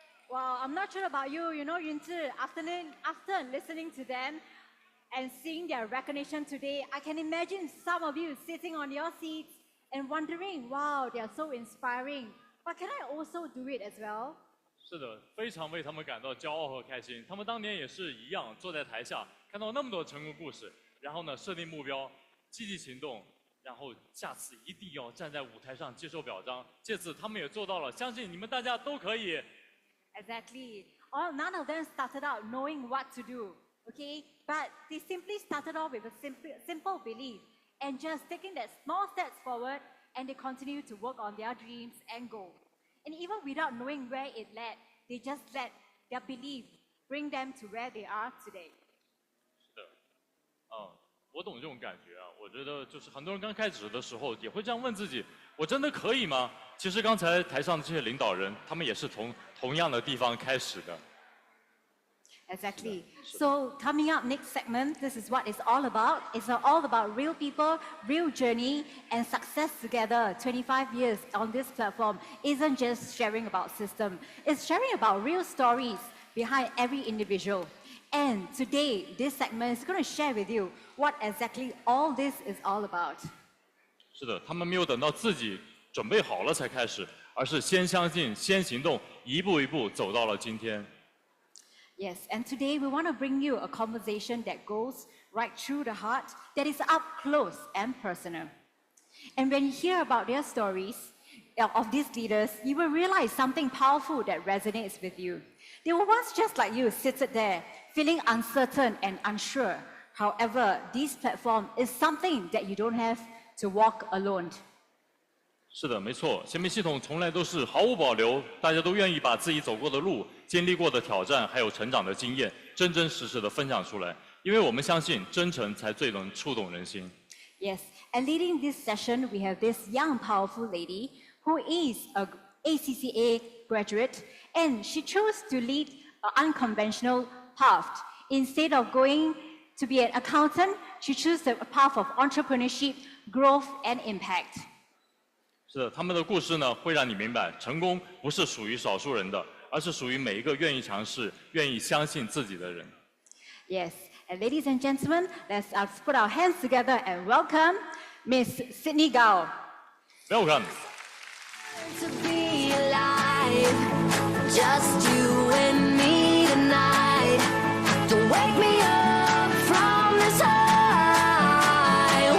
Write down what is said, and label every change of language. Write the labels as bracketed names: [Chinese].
[English] Wow, I'm not sure about you, Yunzi, after listening to them and seeing their recognition today, I can imagine some of you sitting on your seats and wondering, wow, they are so inspiring. But can I also do it as well? [Chinese] 是的，非常为他们感到骄傲和开心。他们当年也是一样，坐在台下看到那么多成功故事，然后呢设定目标，积极行动，然后下次一定要站在舞台上接受表彰。这次他们也做到了，相信你们大家都可以。 [English] Exactly. None of them started out knowing what to do, okay? But they simply started off with a simple belief and just taking that small steps forward, and they continue to work on their dreams and goals. And even without knowing where it led, they just let their belief bring them to where they are today. [Chinese] 是的，我懂这种感觉啊。我觉得就是很多人刚开始的时候也会这样问自己：我真的可以吗？其实刚才台上的这些领导人，他们也是从同样的地方开始的。 [English] Exactly. So coming up next segment, this is what it's all about. It's all about real people, real journey, and success together. 25 years on this platform isn't just sharing about system. It's sharing about real stories behind every individual. And today, this segment is going to share with you what exactly all this is all about. [Chinese] 是的，他们没有等到自己准备好了才开始，而是先相信、先行动，一步一步走到了今天。 [English] Yes, and today we want to bring you a conversation that goes right through the heart, that is up close and personal. And when you hear about their stories of these leaders, you will realize something powerful that resonates with you. They were once just like you, seated there, feeling uncertain and unsure. However, this platform is something that you don't have to walk alone. [Chinese] 是的，没错，贤明系统从来都是毫无保留，大家都愿意把自己走过的路、经历过的挑战，还有成长的经验，真真实实的分享出来。因为我们相信，真诚才最能触动人心。 [English] Yes, and leading this session, we have this young, powerful lady who is a ACCA graduate, and she chose to lead an unconventional path. Instead of going to be an accountant, she chose the path of entrepreneurship, growth, and impact. [Chinese] 是的，他们的故事呢，会让你明白，成功不是属于少数人的，而是属于每一个愿意尝试、愿意相信自己的人。 [English] Yes, and ladies and gentlemen, let's put our hands together and welcome Miss Sydney Gao. Welcome. To be alive, just you and me tonight. Don't wake me up from this high.